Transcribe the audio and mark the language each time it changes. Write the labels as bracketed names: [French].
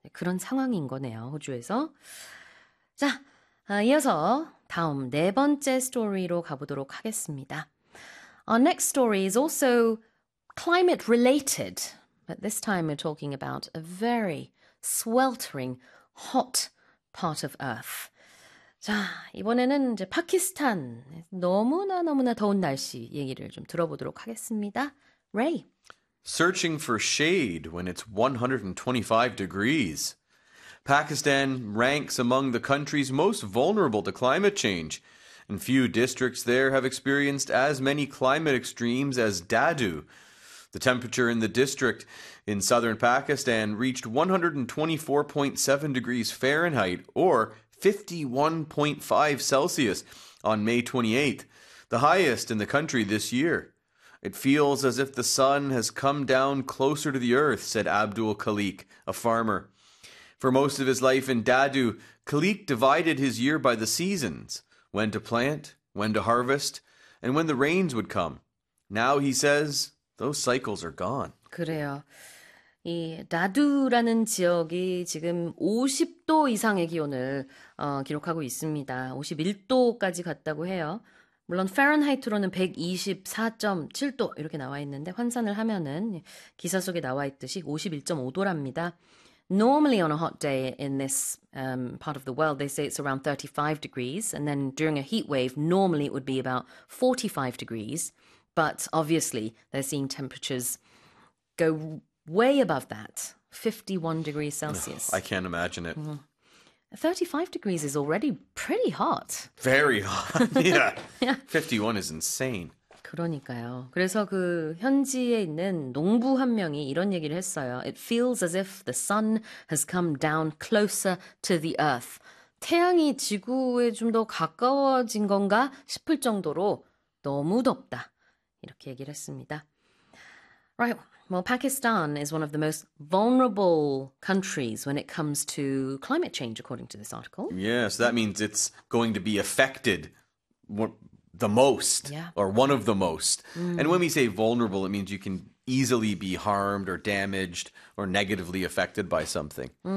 [Korean] 그런 상황인 거네요, 호주에서. 자, 이어서 다음 네 번째 스토리로 가보도록 하겠습니다. [English] Our next story is also climate related, but this time we're talking about a very sweltering hot part of Earth. [Korean] 자, 이번에는 이제 파키스탄 너무나 너무나 더운 날씨 얘기를 좀 들어보도록 하겠습니다. 레이. [English] Searching for shade when it's 125 degrees. Pakistan ranks among the country's most vulnerable to climate change, and few districts there have experienced as many climate extremes as Dadu. The temperature in the district in southern Pakistan reached 124.7 degrees Fahrenheit or 51.5 Celsius on May 28th, the highest in the country this year. It feels as if the sun has come down closer to the earth, said Abdul Khalik, a farmer. For most of his life in Dadu, Khalik divided his year by the seasons, when to plant, when to harvest, and when the rains would come. Now he says those cycles are gone. [Korean] 그래요. 이 다두라는 지역이 지금 50도 이상의 기온을 기록하고 있습니다. 51도까지 갔다고 해요. 물론 파렌하이트로는 124.7도 이렇게 나와 있는데 환산을 하면은 기사 속에 나와 있듯이 51.5도랍니다. [English] Normally on a hot day in this part of the world, they say it's around 35 degrees, and then during a heat wave, normally it would be about 45 degrees. But obviously, they're seeing temperatures go way above that, 51 degrees Oh, I Celsius. can't imagine it. 35 degrees is already pretty hot. Very hot. Yeah. Yeah. 51 is insane. [Korean] 그러니까요. 그래서 그 현지에 있는 농부 한 명이 이런 얘기를 했어요. [English] It feels as if the sun has come down closer to the earth. [Korean] 태양이 지구에 좀더 가까워진 건가 싶을 정도로 너무 덥다. 이렇게 얘기를 했습니다. [English] Right. Well, Pakistan is one of the most vulnerable countries when it comes to climate change, according to this article. Yes, that means it's going to be affected the most, or one of the most. And when we say vulnerable, it means you can easily be harmed or damaged or negatively affected by something.